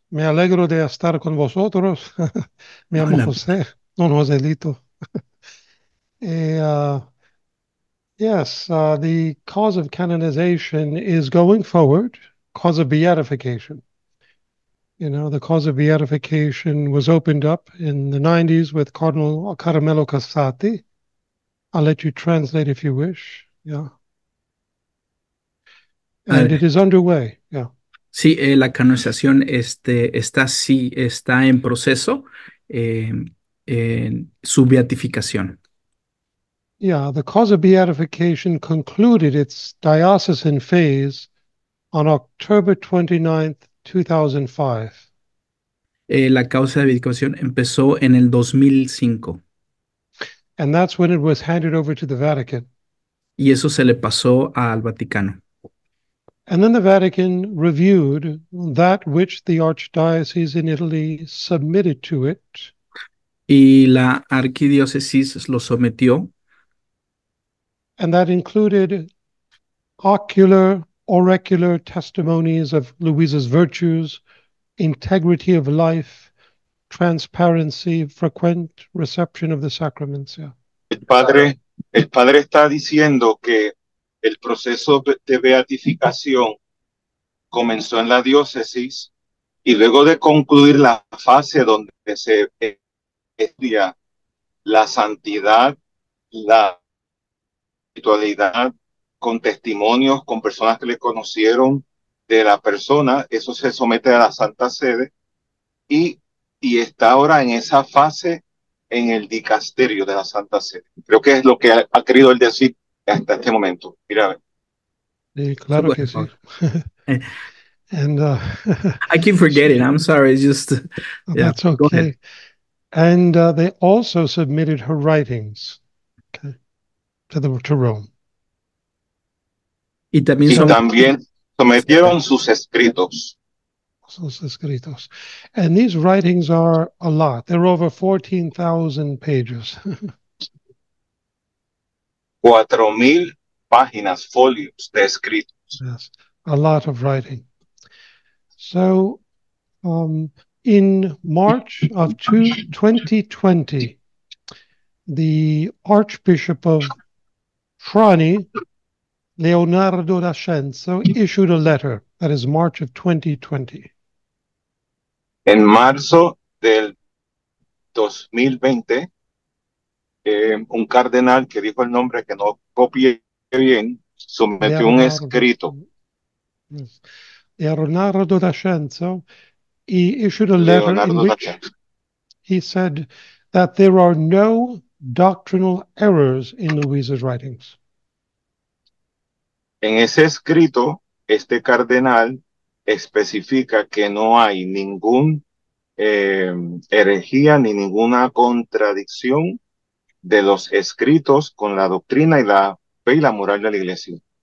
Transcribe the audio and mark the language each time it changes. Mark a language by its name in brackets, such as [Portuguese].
[Spanish] Me alegro de estar con vosotros. Me llamo hola. José, don Joselito. [English] Eh, uh, yes, the cause of canonization is going forward, cause of beatification. You know, the cause of beatification was opened up in the 90s with Cardinal Caramello Cassati. I'll let you translate if you wish. Yeah. And it is underway. Yeah. [Spanish] Sí, la canonización sí, está en proceso, en su beatificación. [English] Yeah, the cause of beatification concluded its diocesan phase on October 29th, 2005. [Spanish] La causa de beatificación empezó en el 2005 [English] And that's when it was handed over to the Vatican. [Spanish] y eso se le pasó al Vaticano. [English] And then the Vatican reviewed that which the Archdiocese in Italy submitted to it. [Spanish] Y la arquidiócesis lo sometió, [English] And that included ocular, auricular testimonies of Louisa's virtues, integrity of life, transparency, frequent reception of the sacraments. Yeah. [Spanish] El padre está diciendo que el proceso de beatificación comenzó en la diócesis y luego de concluir la fase donde se estudia la santidad, la espiritualidad, con testimonios, con personas que le conocieron de la persona, eso se somete a la Santa Sede y, y está ahora en esa fase en el dicasterio de la Santa Sede. Creo que es lo que ha querido él decir hasta este momento. Mira, Claro que sí. And [English] I keep forgetting. I'm sorry. It's just, yeah, that's go ahead. okay. And they also submitted her writings, okay, to Rome. [Spanish] Y también Y son, también sometieron sus escritos. Sus escritos. [English] And these writings are a lot. They're over 14,000 pages. [Spanish] 4,000 páginas, folios de escritos. [English] Yes, a lot of writing. So in March of 2020, the Archbishop of Trani, Leonardo d'Ascenso, issued a letter. That is March of 2020. [Spanish] En marzo del 2020, un cardenal que dijo el nombre que no copié bien, sometió un escrito. [English] Yes. Leonardo d'Ascenso, he issued a letter in Leonardo which d'Ascenso. he said that there are no doctrinal errors in Luisa's writings. [Spanish] En ese escrito, este cardenal especifica que no hay ningún herejía ni ninguna contradicción de los escritos con la doctrina y la fe y la moral de la iglesia.